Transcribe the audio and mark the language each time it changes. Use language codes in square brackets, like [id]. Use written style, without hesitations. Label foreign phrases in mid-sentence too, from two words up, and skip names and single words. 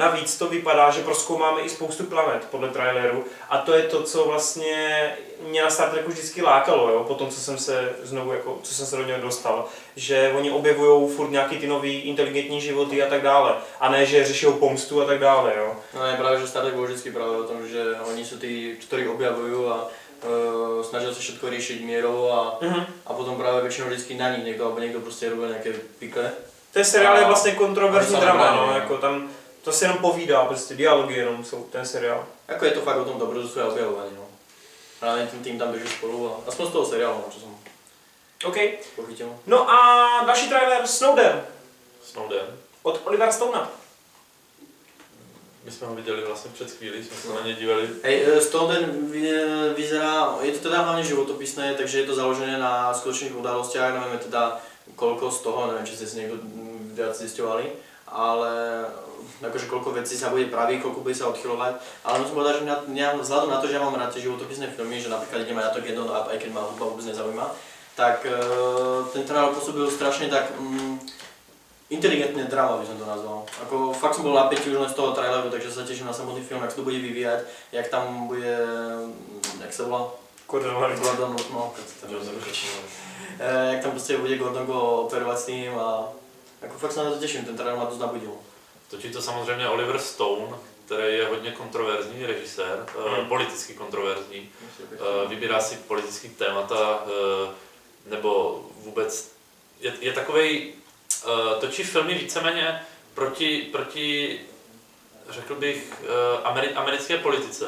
[cs] Navíc to vypadá, že prozkoumáme i spoustu planet podle traileru a to je to, co vlastně mě na Star Treku vždycky lákalo, jo? Po tom, co jsem se znovu, jako, co jsem se do něho dostal. Že oni objevují furt nějaký ty nový inteligentní životy a tak dále. A ne, že řeší pomstu a tak dále, jo. No je právě, že Star Trek bol vždycky právě o tom, že oni [sk] sú tí, ktorí objavujú a snažia sa všetko riešiť mierou [cs] a potom právě většinou vždycky na nich někdo, alebo někdo prostě robí nějaké pikle. Ten seriál je vlastně kontroverzní a drama, samozřejmě, no, no. jako tam to se jenom povídá, prostě dialogy jenom jsou ten seriál. Jako je to fakt o tom dobrodružství a objavování, no. Právě ten tým tam drží spolu a aspoň z toho seriálu, [sk] čo som [cs] OK. [sk] pochytil. [cs] No a další trailer Snowden Snowden. od Olivera Stonea. My jsme ho viděli vlastně před chvílí, jsme se na ně dívali. [sk] Hej, Snowden vyzerá, je to teda hlavne životopisné, takže je to založené na skutočných udalostiach, nevieme teda koľko z toho, neviem, či ste si niekto viac zisťovali, ale akože koľko vecí sa bude praviť, koľko bude sa odchylovať, ale musím povedať, že vzhľadom na to, že ja mám rád tie životopisné filmy, že napríklad ideme na to jedno, aj keď ma hudba vôbec nezaujíma, tak ten trailer pôsobil strašne tak inteligentné drama by som to nazval. Ako fakt som bol napätý už len z toho traileru, takže sa teším na samotný film, jak sa to bude vyvíjať, jak tam bude, jak sa volá? Gordon, [cs] no, jak tam prostě bude Gordon go operovat s tím a jako fakt se na to těším, ten trailer má dost nabudil. Točí to samozřejmě Oliver Stone, který je hodně kontroverzní režisér, politicky kontroverzní. Vybírá si politické témata, nebo vůbec je takovej, točí filmy víceméně proti řekl bych, americké politice.